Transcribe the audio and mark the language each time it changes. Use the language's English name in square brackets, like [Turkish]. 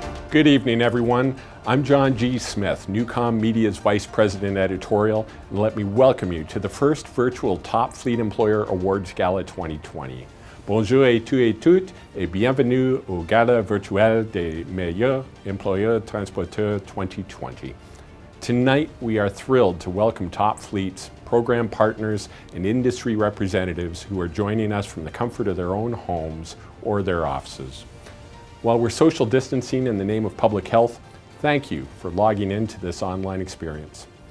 [English] Good evening, everyone. I'm John G. Smith, Newcom Media's Vice President Editorial, and let me welcome you to the first virtual Top Fleet Employer Awards Gala 2020. [French] Bonjour et tous et toutes, et bienvenue au Gala virtuel des meilleurs employeurs transporteurs 2020. [English] Tonight, we are thrilled to welcome Top Fleet's program partners and industry representatives who are joining us from the comfort of their own homes or their offices. While we're social distancing in the name of public health, thank you for logging into this online experience.